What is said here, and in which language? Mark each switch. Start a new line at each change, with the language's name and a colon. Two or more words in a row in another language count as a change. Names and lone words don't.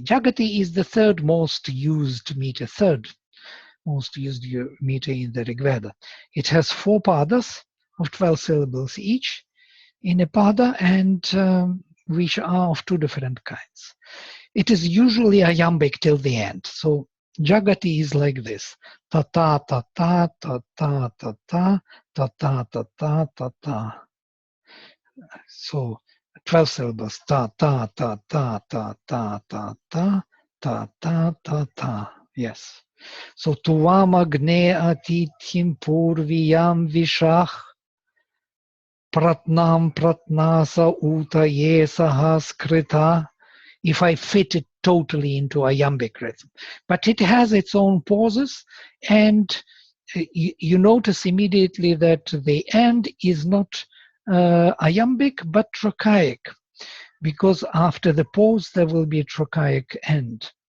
English: Jagati is the third most used meter in the Rig Veda. It has 4 padas of 12 syllables each in a pada, and which are of 2 different kinds. It is usually iambic till the end. So Jagati is like this: ta ta ta ta ta ta ta ta ta ta ta ta ta ta. So 12 syllables: ta ta ta ta ta ta ta ta ta ta ta ta. Yes.
Sanskrit: So त्वम् अग्ने अतिथिम् पूर्व्यम् विशः प्रत्नम् प्रत्नास ऊतये सहस्कृत.
English: If I fit it totally into iambic rhythm. But it has its own pauses, and you notice immediately that the end is not iambic but trochaic, because after the pause there will be a trochaic end.